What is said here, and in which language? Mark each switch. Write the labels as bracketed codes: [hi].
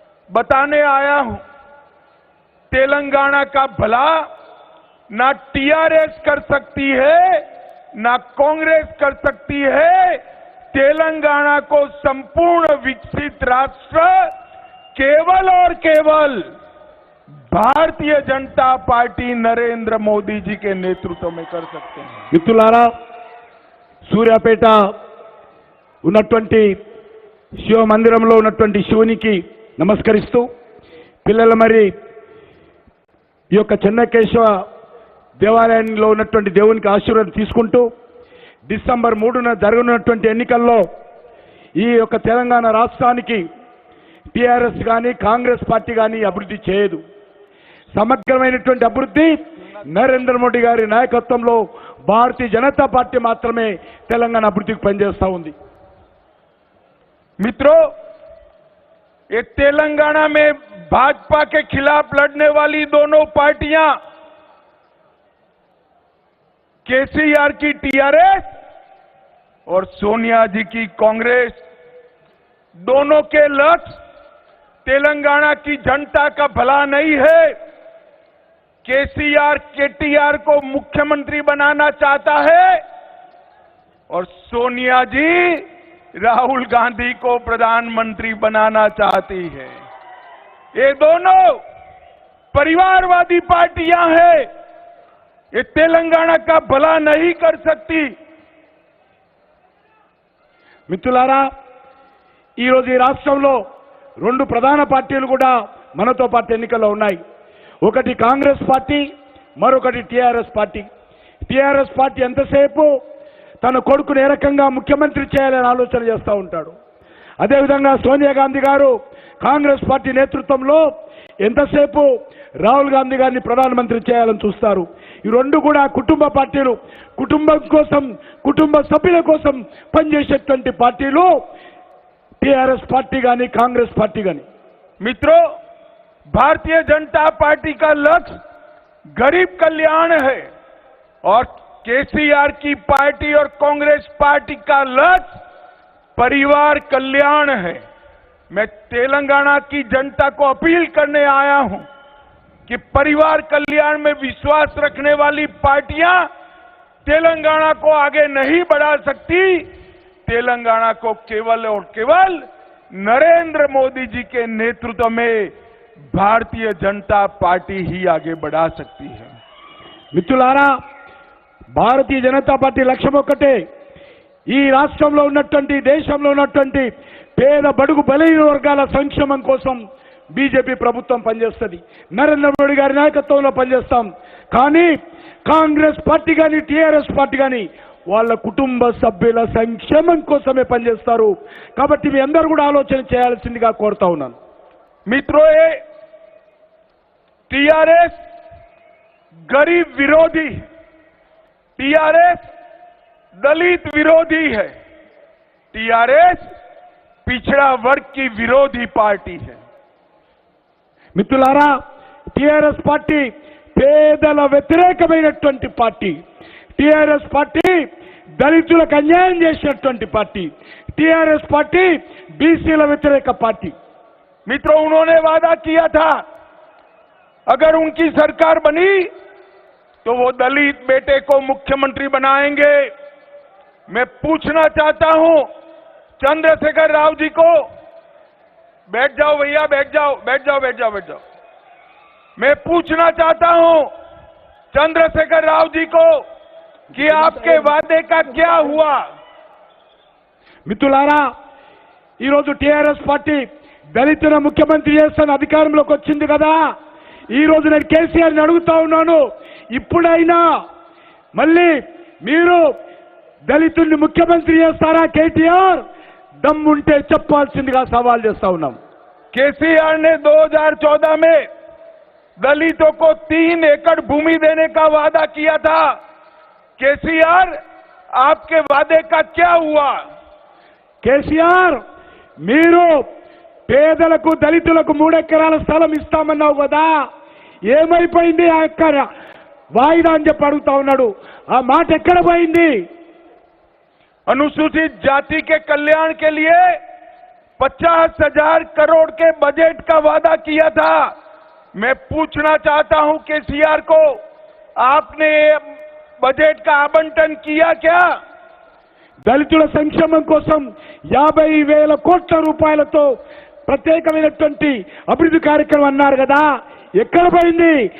[hi] बताने आया हूं, तेलंगाना का भला ना टीआरएस कर सकती है, ना कांग्रेस कर सकती है। तेलंगाना को संपूर्ण विकसित राष्ट्र केवल और केवल भारतीय जनता पार्टी नरेंद्र मोदी जी के नेतृत्व में कर सकते हैं। [te] మిత్రులారా, సూర్యాపేట ఉన్నటువంటి శివ మందిరంలో ఉన్నటువంటి శివునికి నమస్కరిస్తూ పిల్లల మరి ఈ యొక్క చెన్నకేశవ దేవాలయంలో ఉన్నటువంటి దేవునికి ఆశీర్వాదం తీసుకుంటూ డిసెంబర్ 3న జరగనున్నటువంటి ఎన్నికల్లో ఈ యొక్క తెలంగాణ రాష్ట్రానికి టీఆర్ఎస్ కానీ కాంగ్రెస్ పార్టీ కానీ అభివృద్ధి చేయదు. సమగ్రమైనటువంటి అభివృద్ధి నరేంద్ర మోడీ గారి నాయకత్వంలో భారతీయ జనతా పార్టీ మాత్రమే తెలంగాణ అభివృద్ధికి పనిచేస్తూ ఉంది. [hi] मित्रों, ये तेलंगाना में भाजपा के खिलाफ लड़ने वाली दोनों पार्टियां केसीआर की टीआरएस और सोनिया जी की कांग्रेस, दोनों के लक्ष्य तेलंगाना की जनता का भला नहीं है। केसीआर केटीआर को मुख्यमंत्री बनाना चाहता है और सोनिया जी राहुल गांधी को प्रधानमंत्री बनाना चाहती है। ये दोनों परिवारवादी पार्टियां हैं, ये तेलंगाना का भला नहीं कर सकती। [te] మిత్రులారా, ఈరోజు ఈ రాష్ట్రంలో రెండు ప్రధాన పార్టీలు కూడా మనతో పాటు ఎన్నికల్లో ఉన్నాయి. ఒకటి కాంగ్రెస్ పార్టీ, మరొకటి టీఆర్ఎస్ పార్టీ. టీఆర్ఎస్ పార్టీ ఎంతసేపు తన కొడుకును ఏ రకంగా ముఖ్యమంత్రి చేయాలని ఆలోచన చేస్తూ ఉంటాడు. అదేవిధంగా సోనియా గాంధీ గారు కాంగ్రెస్ పార్టీ నేతృత్వంలో ఎంతసేపు రాహుల్ గాంధీ గారిని ప్రధానమంత్రి చేయాలని చూస్తారు. ఈ రెండు కూడా కుటుంబ పార్టీలు, కుటుంబం కోసం, కుటుంబ సభ్యుల కోసం పనిచేసేటువంటి పార్టీలు టీఆర్ఎస్ పార్టీ కానీ కాంగ్రెస్ పార్టీ కానీ. [hi] मित्रों, भारतीय जनता पार्टी का लक्ष्य गरीब कल्याण है और केसीआर की पार्टी और कांग्रेस पार्टी का लक्ष्य परिवार कल्याण है। मैं तेलंगाना की जनता को अपील करने आया हूं कि परिवार कल्याण में विश्वास रखने वाली पार्टियां तेलंगाना को आगे नहीं बढ़ा सकती। तेलंगाना को केवल और केवल नरेंद्र मोदी जी के नेतृत्व में भारतीय जनता पार्टी ही आगे बढ़ा सकती है। [te] మిత్రులారా, భారతీయ జనతా పార్టీ లక్ష్యం ఒక్కటే, ఈ రాష్ట్రంలో ఉన్నటువంటి, దేశంలో ఉన్నటువంటి పేద బడుగు బలహీన వర్గాల సంక్షేమం కోసం బీజేపీ ప్రభుత్వం పనిచేస్తుంది. నరేంద్ర మోడీ గారి నాయకత్వంలో పనిచేస్తాం. కానీ కాంగ్రెస్ పార్టీ కానీ టీఆర్ఎస్ పార్టీ కానీ వాళ్ళ కుటుంబ సభ్యుల సంక్షేమం కోసమే పనిచేస్తారు. కాబట్టి మీ అందరూ కూడా ఆలోచన చేయాల్సిందిగా కోరుతా ఉన్నాను. [hi] मित्रों, ये टीआरएस गरीब विरोधी, टीआरएस दलित विरोधी है, टीआरएस पिछड़ा वर्ग की विरोधी पार्टी है। [te] మిత్రులారా, టీఆర్ఎస్ పార్టీ పేదల వ్యతిరేకమైనటువంటి పార్టీ. టీఆర్ఎస్ పార్టీ దళితులకు అన్యాయం చేసినటువంటి పార్టీ. టీఆర్ఎస్ పార్టీ బీసీల వ్యతిరేక పార్టీ. [hi] मित्रों, उन्होंने वादा किया था अगर उनकी सरकार बनी तो वो दलित बेटे को मुख्यमंत्री बनाएंगे। मैं पूछना चाहता हूं चंद्रशेखर राव जी को, बैठ जाओ भैया, बैठ जाओ, बैठ जाओ, बैठ जाओ, बैठ जाओ। मैं पूछना चाहता हूं चंद्रशेखर राव जी को कि आपके वादे का क्या हुआ। [te] మిత్రులారా, ఈరోజు టీఆర్ఎస్ పార్టీ దళితుల ముఖ్యమంత్రి చేస్తున్న అధికారంలోకి వచ్చింది కదా. ఈ రోజు నేను కేసీఆర్ని అడుగుతా ఉన్నాను, ఇప్పుడైనా మళ్ళీ మీరు దళితుల్ని ముఖ్యమంత్రి చేస్తారా? కేటీఆర్ దమ్ముంటే చెప్పాల్సిందిగా సవాల్ చేస్తా ఉన్నాం. [hi] केसीआर ने 2014 में दलितों को 3 एकड़ भूमि देने का वादा किया था। केसीआर, आपके वादे का क्या हुआ? [te] కేసీఆర్, మీరు పేదలకు దళితులకు 3 ఎకరాల స్థలం ఇస్తామన్నావు కదా, ఏమైపోయింది ఆ యొక్క వాయిదా అని చెప్పి అడుగుతా ఉన్నాడు. ఆ మాట ఎక్కడ పోయింది? [hi] अनुसूचित जाति के कल्याण के लिए 50,000 करोड़ के बजट का वादा किया था। मैं पूछना चाहता हूं केसीआर को, आपने बजट का आवंटन किया क्या? [te] దళితుల సంక్షేమం కోసం 50,000 కోట్ల రూపాయలతో ప్రత్యేకమైనటువంటి అభివృద్ధి కార్యక్రమం అన్నారు కదా, ఎక్కడ పోయింది?